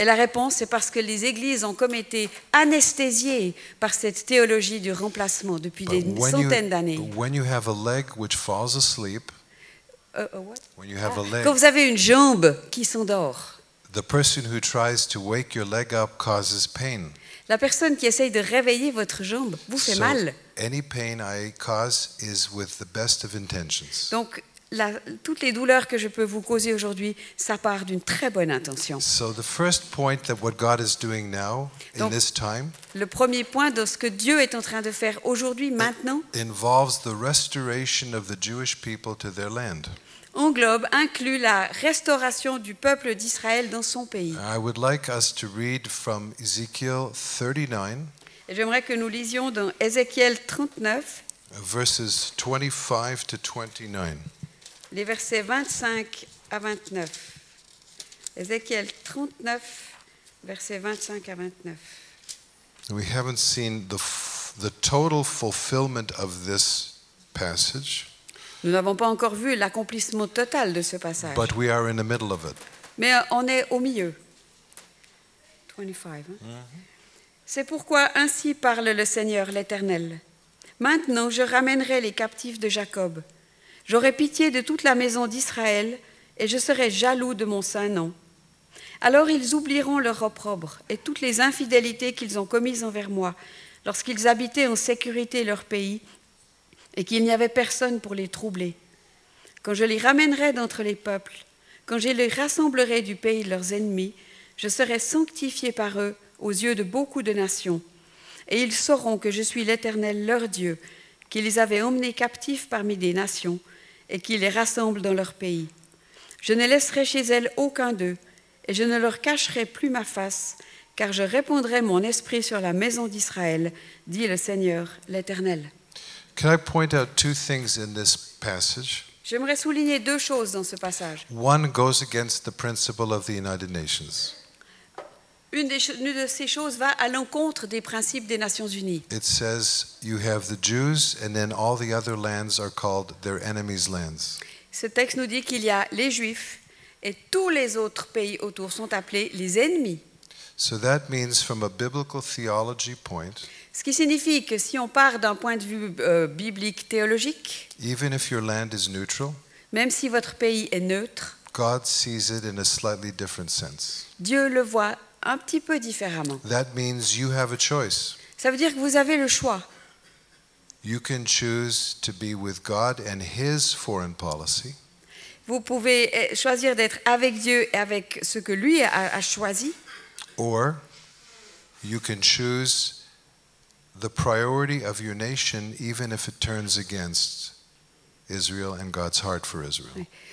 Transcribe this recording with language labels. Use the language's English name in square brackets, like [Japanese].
[French] Et la réponse, c'est parce que les églises ont comme été anesthésiées par cette théologie du remplacement depuis des centaines d'années. [English] when you have a leg which falls asleep, when you have a leg, [French] Quand vous avez une jambe qui s'endort, [English] the person who tries to wake your leg up causes pain. [French] la personne qui essaye de réveiller votre jambe vous fait [English] So [French] mal. [English] any pain I cause is with the best of intentions. [French] Donc, toutes les douleurs que je peux vous causer aujourd'hui, ça part d'une très bonne intention. [English] So the first point that what God is doing now in [French] Donc, [English] this time [French] Le premier point de ce que Dieu est en train de faire aujourd'hui, maintenant, [English] involves the restoration of the Jewish people to their land. [French] inclut la restauration du peuple d'Israël dans son pays. [English] I would like us to read from Ezekiel 39, [French] Et j'aimerais que nous lisions dans Ézéchiel 39, [English] verses 25 to 29. [French] les versets 25 à 29. Ézéchiel 39, versets 25 à 29. We haven't seen the total fulfillment of this passage, Nous n'avons pas encore vu l'accomplissement total de ce passage, but we are in the middle of it. mais on est au milieu. 25. C'est pourquoi ainsi parle le Seigneur l'Éternel. Maintenant, je ramènerai les captifs de Jacob. J'aurai pitié de toute la maison d'Israël et je serai jaloux de mon saint nom. Alors ils oublieront leur opprobre et toutes les infidélités qu'ils ont commises envers moi lorsqu'ils habitaient en sécurité leur pays et qu'il n'y avait personne pour les troubler. Quand je les ramènerai d'entre les peuples, quand je les rassemblerai du pays de leurs ennemis, je serai sanctifié par eux aux yeux de beaucoup de nations. Et ils sauront que je suis l'Éternel leur Dieu, qui les avait emmenés captifs parmi des nations et qui les rassemble dans leur pays. Je ne laisserai chez elles aucun d'eux, et je ne leur cacherai plus ma face, car je répandrai mon esprit sur la maison d'Israël, dit le Seigneur, l'Éternel. [English] Can I point out two things in this passage? [French] J'aimerais souligner deux choses dans ce passage. [English] One goes against the principle of the United Nations. [French] Une de ces choses va à l'encontre des principes des Nations Unies. [English] It says you have the Jews and then all the other lands are called their enemies' lands. [French] Ce texte nous dit qu'il y a les Juifs et tous les autres pays autour sont appelés les ennemis. [English] So that means from a biblical theology point, [French] Ce qui signifie que si on part d'un point de vue biblique théologique, [English] even if your land is neutral, [French] même si votre pays est neutre, [English] God sees it in a slightly different sense. [French] Dieu le voit un petit peu différemment. [English] That means you have a choice. [French] Ça veut dire que vous avez le choix. [English] You can choose to be with God and His foreign policy, [French] Vous pouvez choisir d'être avec Dieu et avec ce que lui a choisi, [English] or you can choose the priority of your nation even if it turns against Israel and God's heart for Israel.